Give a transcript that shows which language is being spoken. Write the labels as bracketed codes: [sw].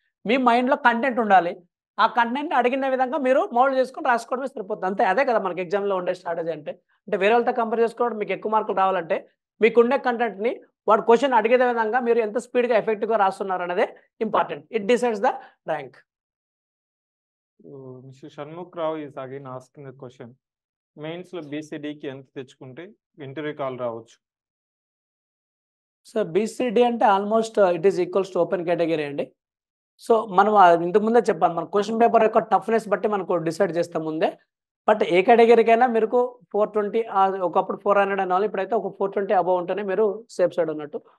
[te] మీ మైండ్లో కంటెంట్ ఉండాలి. ఆ కంటెంట్ని అడిగిన విధంగా మీరు మోల్డ్ చేసుకొని రాసుకోవడమే సరిపోతుంది అంతే. అదే కదా మనకి ఎగ్జామ్లో ఉండే స్ట్రాటజీ అంటే. వేరే వాళ్ళతో కంపేర్ చేసుకోవడం మీకు ఎక్కువ మార్కులు రావాలంటే మీకుండే కంటెంట్ని వాడు క్వశ్చన్ అడిగే విధంగా మీరు ఎంత స్పీడ్గా ఎఫెక్టివ్గా రాస్తున్నారు అనేది important. [en] It decides the rank. Mr. Shanmukh Rao is again asking the question. [te] Mains లో బీసీడీకి ఎంత తెచ్చుకుంటే ఇంటర్వ్యూ కాల్ రావచ్చు? సో బీసీడీ అంటే [en] almost it is equals to open category [te] అండి. సో మనం ఇంతకు ముందే చెప్పాను, మన క్వశ్చన్ పేపర్ యొక్క టఫ్నెస్ బట్టి మనకు డిసైడ్ చేస్తాం ముందే. బట్ ఏ కేటగిరీకైనా మీరు 420 ఒకప్పుడు 400 అనాలి, ఇప్పుడైతే ఒక 420 అబౌవ్ ఉంటేనే మీరు సేఫ్ సైడ్ ఉన్నట్టు.